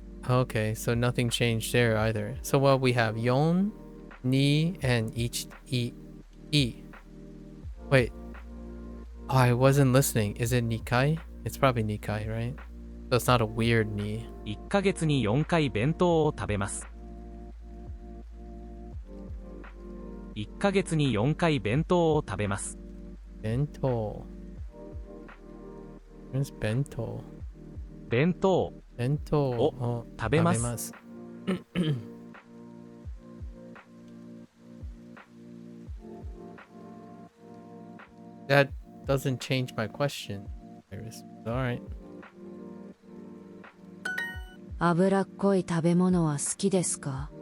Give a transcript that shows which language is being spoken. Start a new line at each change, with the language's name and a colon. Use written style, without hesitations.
English: Okay, so nothing changed there either. So what we have 4, ni, and each e. Wait. Oh, I wasn't listening. Is it nikai? It's probably nikai, right? So it's not a weird ni.
Japanese: 1ヶ月に4回弁当を食べます。 1ヶ月に4回弁当を食べます。 Bento.
English: Where's bento?
Japanese: 弁当 Bento を食べます。
English: That doesn't change my question. Alright.
Japanese: 脂っこい食べ物は好きですか？